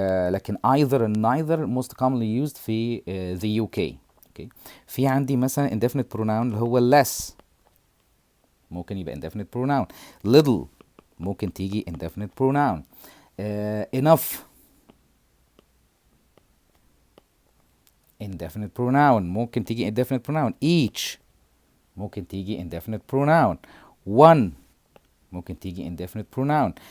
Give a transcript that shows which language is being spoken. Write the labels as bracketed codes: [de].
[ar] لكن [en] either and neither most commonly used في the UK. okay. [ar] في عندي مثلا indefinite pronoun اللي هو less ممكن يبقى indefinite pronoun. [en] little [ar] ممكن تيجي [en] indefinite pronoun. enough indefinite pronoun ممكن تيجي indefinite pronoun. each [ar] ممكن تيجي [en] indefinite pronoun. one ممكن تيجي indefinite pronoun.